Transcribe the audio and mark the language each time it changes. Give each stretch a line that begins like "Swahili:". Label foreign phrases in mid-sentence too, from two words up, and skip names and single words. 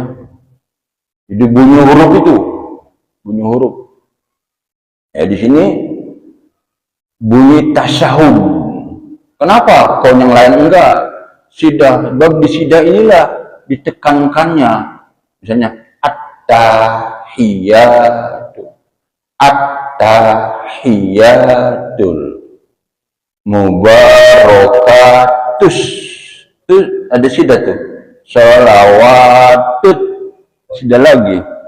Indonesian: Jadi bunyi huruf itu, bunyi huruf ya. Di sini bunyi tasyahud.
Banjar: Kenapa kalau yang lain enggak? Sidah, bab di sidah inilah ditekankannya.
Indonesian: Misalnya
Arabic: التحيات المباركات,
Indonesian: itu ada sidah tuh. Sholawatut, sidah lagi.